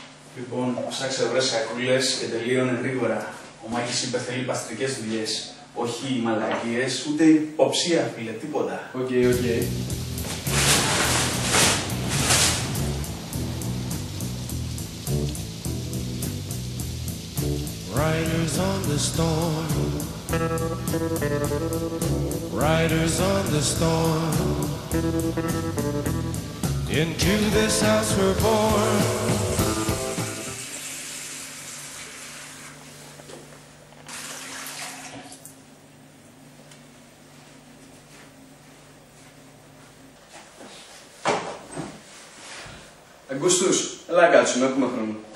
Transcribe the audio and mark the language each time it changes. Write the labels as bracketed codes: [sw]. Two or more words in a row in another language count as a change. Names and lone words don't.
[el] Λοιπόν, ψάξε βρες σακούλες και τελείωνε γρήγορα. Ο Μάκης είπε θέλει παστρικές δουλειές. Όχι μαλακίες, ούτε υποψία, φίλε, τίποτα. Οκ. [en] Riders on the storm, riders on the storm, into this house we're born. [el] Αγκούστους, έλα κάτσουμε, έχουμε χρόνο.